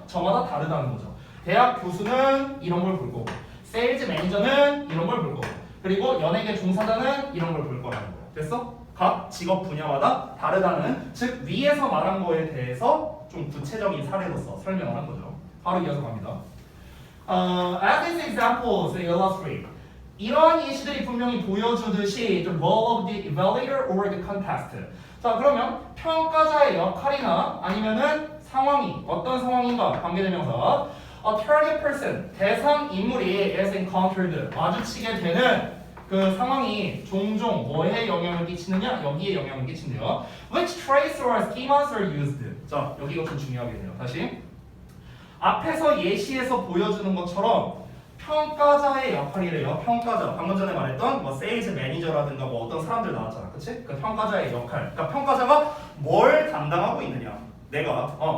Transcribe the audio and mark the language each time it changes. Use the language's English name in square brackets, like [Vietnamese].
[Korean] 저마다 다르다는 거죠. 대학 교수는 이런 걸 볼 거고, 세일즈 매니저는 이런 걸 볼 거고, 그리고 연예계 종사자는 이런 걸 볼 거라는 거야. 됐어? 각 직업 분야마다 다르다는, 즉 위에서 말한 거에 대해서 좀 구체적인 사례로서 설명을 한 거죠. 바로 이어서 갑니다. [English] As these examples illustrate, [Korean] 이러한 예시들이 분명히 보여주듯이 [English] the role of the evaluator or the contest. [Korean] 자, 그러면 평가자의 역할이나 아니면은 상황이 어떤 상황인가 관계대명사 [English] a target person, [Korean] 대상 인물이 [English] is encountered, [Korean] 마주치게 되는 그 상황이 종종 뭐에 영향을 끼치느냐? 여기에 영향을 끼친대요. [English] Which traits or schemas are used? [Korean] 자, 여기가 좀 중요하겠네요. 다시 앞에서 예시에서 보여주는 것처럼 평가자의 역할이래요. 평가자. 방금 전에 말했던 뭐 세일즈 매니저라든가 뭐 어떤 사람들 나왔잖아. 그치? 그 평가자의 역할. 그러니까 평가자가 뭘 담당하고 있느냐. 내가.